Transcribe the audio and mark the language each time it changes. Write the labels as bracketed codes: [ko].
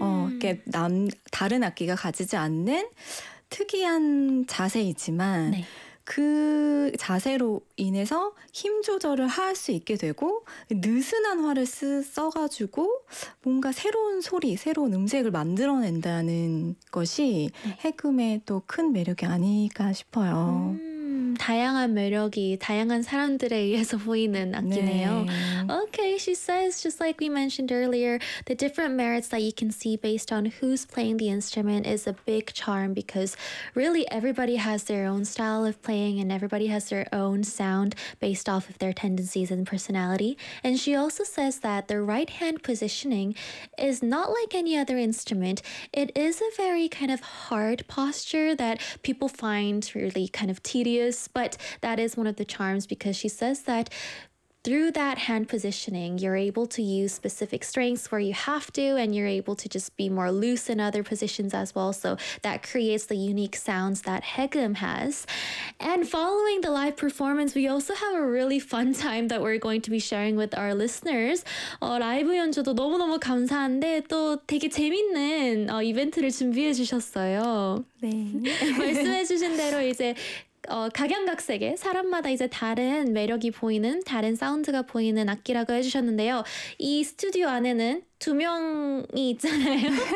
[ko] 이렇게 다른 악기가 가지지 않는 특이한 자세이지만 그 자세로 인해서 힘 조절을 할수 있게 되고, 느슨한 활을 써가지고 뭔가 새로운 소리, 새로운 음색을 만들어낸다는 것이 해금의 또큰 매력이 아닐까 싶어요. 다양한 매력이 다양한 사람들에 의해서 보이는 악기네요. [en] Okay, she says, just like we mentioned earlier, the different merits that you can see based on who's playing the instrument is a big charm because really everybody has their own style of playing and everybody has their own sound based off of their tendencies and personality. And she also says that the right hand positioning is not like any other instrument. It is a very kind of hard posture that people find really kind of tedious, but that is one of the charms because she says that through that hand positioning, you're able to use specific strengths where you have to, and you're able to just be more loose in other positions as well. So that creates the unique sounds that Heckam has. And following the live performance, we also have a really fun time that we're going to be sharing with our listeners. [ko] 라이브 연주도 너무너무 감사한데, 또 되게 재밌는 이벤트를 준비해 주셨어요. 네. 말씀해 주신 대로 이제 각양각색의 사람마다 이제 다른 매력이 보이는 다른 사운드가 보이는 악기라고 해주셨는데요. 이 스튜디오 안에는 두 명이 있잖아요.